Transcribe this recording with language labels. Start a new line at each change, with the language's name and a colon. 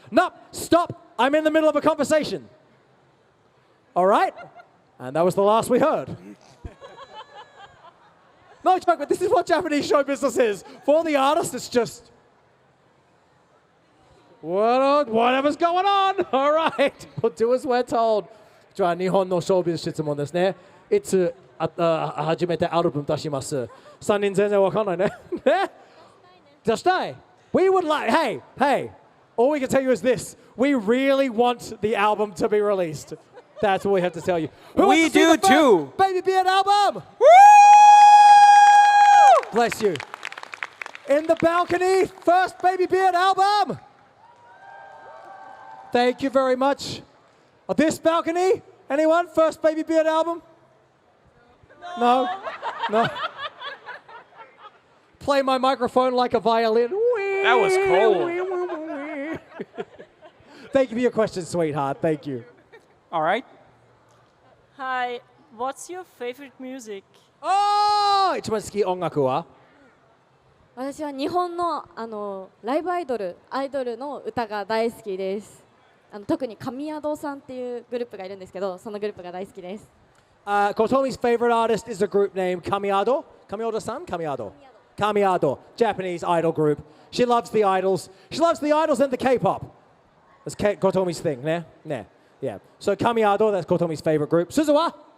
English: Nope, stop. I'm in the middle of a conversation. All right? And that was the last we heard. No joke, but this is what Japanese show business is. For the artist, it's just, whatever's going on. All right. We'll do as we're told.
Japanese: じゃあ、日本のショービズ質問ですね。いつ初めてアルバム出します。 3人全然わかんないね。ね？出したい。
English: We would like, hey, all we can tell you is this. We really want the album to be released. That's all we have to tell you. We do too. Babybeard album. Woo! Bless you. In the balcony, first Babybeard album. Thank you very much. This balcony, anyone? First Babybeard album? No? Play my microphone like a violin. That was cold. Thank you for your question, sweetheart. Thank you. All right. Hi, what's your favorite music?
Japanese: Oh! 一番好き音楽は？私は日本のライブアイドルの歌が大好きです。特に神宿さんっていうグループがいるんですけど、そのグループが大好きです。
English: Kotomi's favorite artist is a group named Kamiado. Kamiado-san? Kamiado, Japanese idol group. She loves the idols. She loves the idols and the K-pop. That's Kotomi's thing, ne? Yeah. So Kamiado, that's Kotomi's favorite group. Suzuwa?